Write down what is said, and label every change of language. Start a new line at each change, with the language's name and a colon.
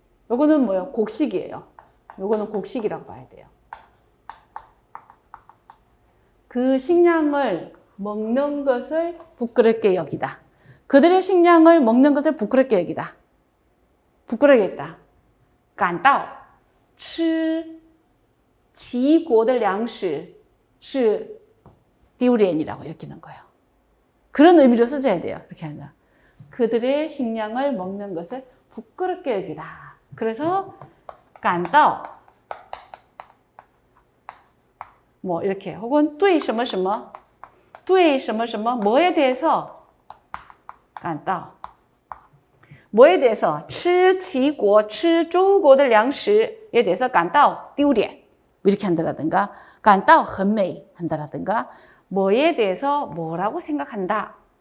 Korean: 요거는 뭐예요? 곡식이에요. 요거는 곡식이라고 봐야 돼요. 그 식량을 먹는 것을 부끄럽게 여기다. 그들의 식량을 먹는 것을 부끄럽게 여기다. 부끄럽게 여기다.
Chinese: 感到吃齐国的粮食是丢脸
Korean: 이라고 여기는 거예요. 그런 의미로 써줘야 돼요. 이렇게 하면. 그들의 식량을 먹는 것을 부끄럽게 여기다. 그래서 感到 뭐 이렇게 혹은
Chinese: 对什么什么对什么什么
Korean: 뭐에 대해서 感到 뭐에 대해서
Chinese: 吃齐国吃中国的粮食
Korean: 에 대해서
Chinese: 感到丢脸
Korean: 이렇게 한다라든가
Chinese: 感到很美
Korean: 한다라든가 뭐에 대해서 뭐라고 생각한다.